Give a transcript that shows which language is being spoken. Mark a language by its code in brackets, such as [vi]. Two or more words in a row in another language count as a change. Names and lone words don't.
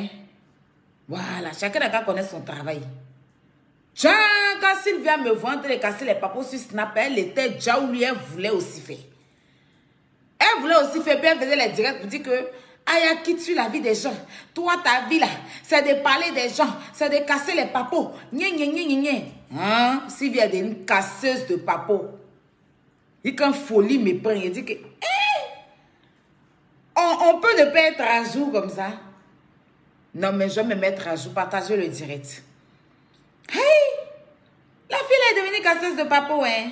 [fr] Voilà, chacun n'a qu'à connaître son travail. Tiens, quand Sylvia me voit en train de casser les papos sur Snap, elle était déjà où lui, elle voulait aussi faire. Elle voulait aussi faire, puis elle faisait les directs pour dire que Aya quitte sur la vie des gens. Toi, ta vie là, c'est de parler des gens, c'est de casser les papos. Nye, nye, nye, nye, nye. Hein? Sylvia est une casseuse de papos. Et quand folie me prend, il dit que on peut ne pas être à jour comme ça. Non, mais je vais me mettre à jour, partager le direct. Hey! La fille est devenue casseuse de papo, hein?